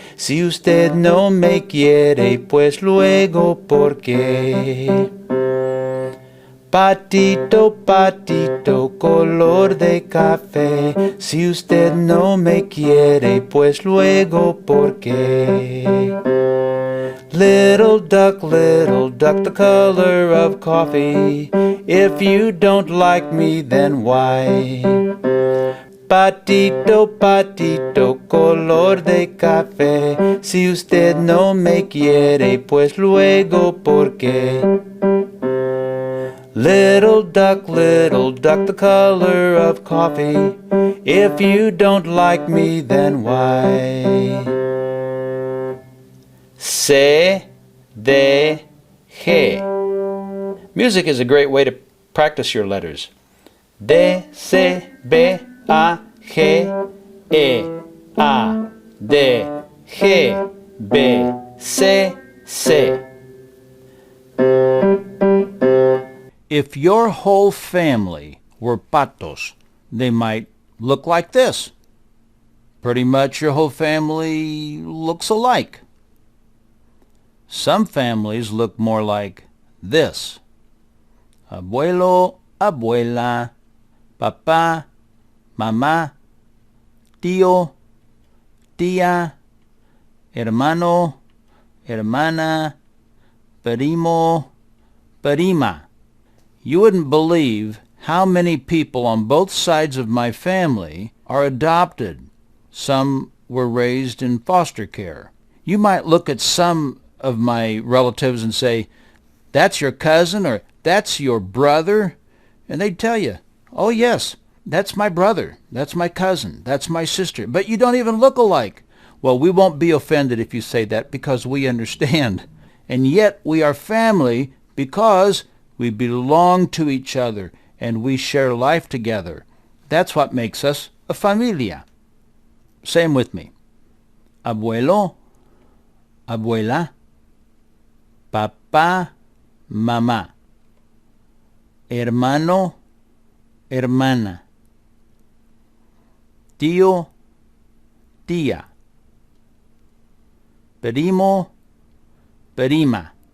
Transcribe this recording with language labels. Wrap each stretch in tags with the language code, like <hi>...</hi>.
<es>Si usted no me quiere, pues luego, ¿por qué? Patito, patito, color de café. Si usted no me quiere, pues luego, ¿por qué?</es> <en>Little duck, the color of coffee. If you don't like me, then why?</en> <es>Patito, patito, color de café. Si usted no me quiere, pues luego, ¿por qué?</es> <en>Little duck, the color of coffee. If you don't like me, then why? C, D, G. Music is a great way to practice your letters. D, C, B, A, G, E, A, D, G, B, C, C. If your whole family were patos, they might look like this. Pretty much your whole family looks alike. Some families look more like this.</en> <es>Abuelo, abuela, papá, mamá, tío, tía, hermano, hermana, primo, prima.</es> <en>You wouldn't believe how many people on both sides of my family are adopted. Some were raised in foster care. You might look at some of my relatives and say, that's your cousin or that's your brother, and they'd tell you, oh yes, that's my brother, that's my cousin, that's my sister, but you don't even look alike. Well, we won't be offended if you say that because we understand. And yet we are family because we belong to each other and we share life together. That's what makes us a familia. Say 'em with me.</en> <es>Abuelo, abuela, papá, mamá, hermano, hermana, tío, tía, primo, prima.</es>